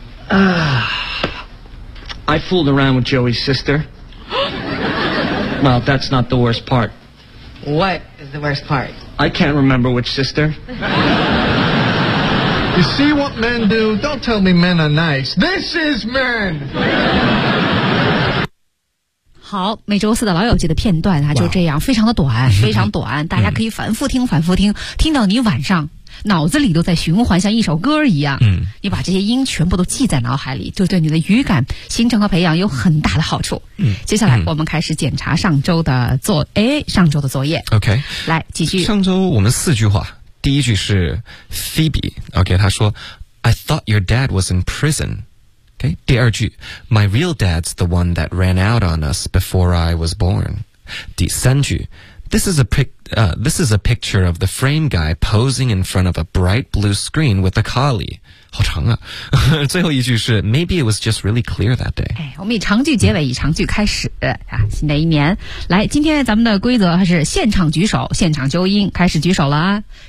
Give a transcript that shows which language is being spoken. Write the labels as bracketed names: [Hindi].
[English] I fooled around with Joey's sister. Well, that's not the worst part. What is the worst part? I can't remember which sister. You see what men do? Don't tell me men are nice. This is men! [Chinese] 好，每周四的老友记的片段啊，就这样，非常的短，非常短，大家可以反复听，反复听，听到你晚上脑子里都在循环，像一首歌一样。嗯，你把这些音全部都记在脑海里，就对你的语感形成和培养有很大的好处。嗯，接下来我们开始检查上周的作上周的作业。 [English] OK， [Chinese] 来继续。上周我们四句话，第一句是 Phoebe， OK， 他说 [English] I thought your dad was in prison。 Okay, [Chinese] 第二句 [English] My real dad's the one that ran out on us before I was born. [Chinese] 第三句 [English] This is a picture of the frame guy posing in front of a bright blue screen with a collie. [Chinese] 好长啊。最后一句是 [English] Maybe it was just really clear that day. [Chinese] 我们以长句结尾，以长句开始啊，新的一年。来，今天咱们的规则是现场举手，现场纠音，开始举手了啊。